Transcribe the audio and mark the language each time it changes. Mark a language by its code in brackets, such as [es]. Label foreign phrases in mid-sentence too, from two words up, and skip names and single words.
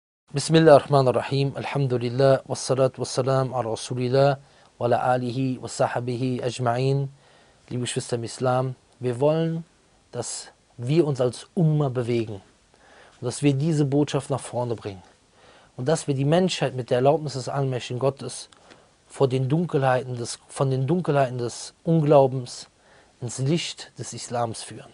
[ar] Bismillahirrahmanirrahim. Alhamdulillah. والصلاة والسلام على رسول الله وعلى آله وصحبه أجمعين. [de] Liebe Geschwister im Islam, wir wollen, dass wir uns als Umma bewegen und dass wir diese Botschaft nach vorne bringen und dass wir die Menschheit mit der Erlaubnis des allmächtigen Gottes von den Dunkelheiten des Unglaubens ins Licht des Islams führen.